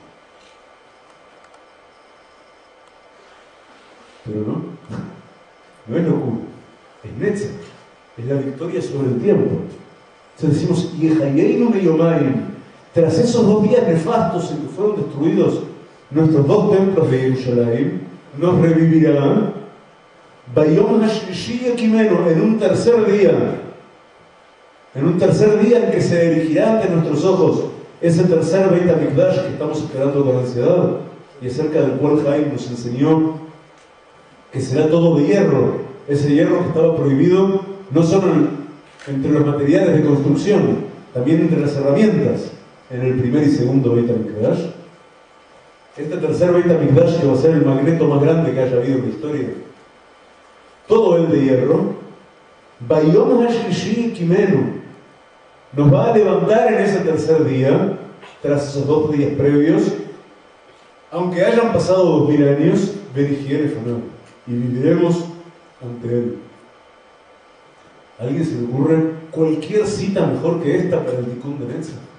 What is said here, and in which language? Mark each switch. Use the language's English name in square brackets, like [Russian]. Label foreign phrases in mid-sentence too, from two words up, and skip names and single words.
[Spanish] Pero no es locura, es Netzach, es la victoria sobre el tiempo. Entonces decimos, [Hebrew] יחיינו מיומיים, [Spanish] tras esos 2 días nefastos en que fueron destruidos nuestros 2 templos de Jerusalén, nos revivirá [Hebrew] ביום השלישי יקימנו, [Spanish] en un tercer día en que se erigirá ante nuestros ojos ese tercer Beit HaMikdash que estamos esperando con ansiedad, y acerca del cual Jaime nos enseñó que será todo de hierro, ese hierro que estaba prohibido no solo entre los materiales de construcción, también entre las herramientas en el primer y segundo Beit HaMikdash. Este tercer Beit HaMikdash, que va a ser el magneto más grande que haya habido en la historia, todo el de hierro, [Hebrew] ביום השלישי יקימנו, [Spanish] nos va a levantar en ese tercer día, tras esos 2 días previos, aunque hayan pasado 2000 años, [Hebrew] ונחיה לפניו, [Spanish] y viviremos ante él. ¿A alguien se le ocurre cualquier cita mejor que esta para el tikkun de Netzach?